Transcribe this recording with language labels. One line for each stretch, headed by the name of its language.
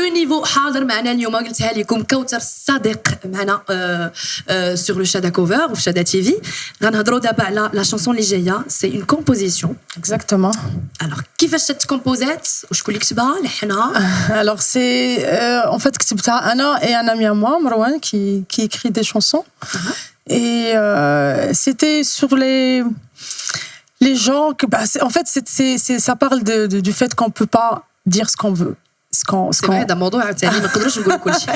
Arabic: niveau حاضر معنا اليوم قلتها لكم كوثر الصادق معنا sur le Shada Cover ou Shada TV. غنهضروا دابا على la chanson اللي جايه.
French: C'est une composition. Exactement.
Arabic: Alors كيفاش تكومبوزات وشكون اللي كتبها لحنها؟
French: Alors c'est en fait
Arabic: كتبتها انا
French: et un ami à moi Marwan qui écrit des chansons. Et c'était sur les gens que en fait ça parle du fait qu'on peut pas dire ce qu'on veut. C'est vrai,
Arabic: ده موضوع ثاني ما نقدروش نقولوا كل شيء.